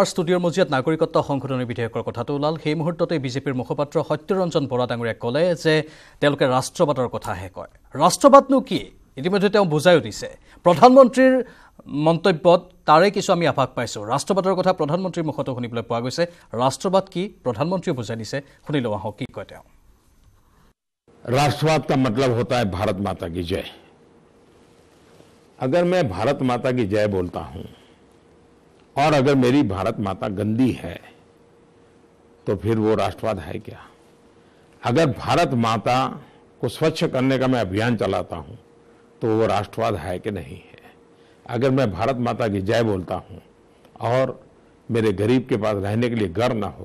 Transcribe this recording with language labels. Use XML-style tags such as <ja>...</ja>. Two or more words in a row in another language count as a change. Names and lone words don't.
<as>ষ্টুডিঅ'ৰ মজিয়াত নাগৰিকত্ব সংশোধনী বিধেয়কৰ কথাটো ওলাল সেই মুহূৰ্ততে বিজেপিৰ মুখপাত্ৰ সত্যৰঞ্জন বৰা ডাঙৰীয়াই ক'লে যে তেওঁলোকে ৰাষ্ট্ৰবাদৰ কথাহে কয় ৰাষ্ট্ৰবাদনো কি ইতিমধ্যে তেওঁ বুজাইও দিছে প্ৰধানমন্ত্ৰীৰ মন্তব্যত তাৰে কিছু আমি আভাস পাইছোঁ ৰাষ্ট্ৰবাদৰ কথা প্ৰধানমন্ত্ৰীৰ মুখতো শুনিবলৈ পোৱা গৈছে ৰাষ্ট্ৰবাদ কি প্ৰধানমন্ত্ৰীয়ে বুজাই দিছে শুনি লওঁ আহক কি কয় তেওঁ</as> <hi>राष्ट्रवाद का मतलब होता है भारत माता की जय अगर मैं भारत माता की जय बोलता हूं और अगर मेरी भारत माता गंदी है तो फिर वो राष्ट्रवाद है क्या अगर भारत माता को स्वच्छ करने का मैं अभियान चलाता हूं तो वो राष्ट्रवाद है कि नहीं है अगर मैं भारत माता की जय बोलता हूं और मेरे गरीब के पास रहने के लिए घर ना</hi>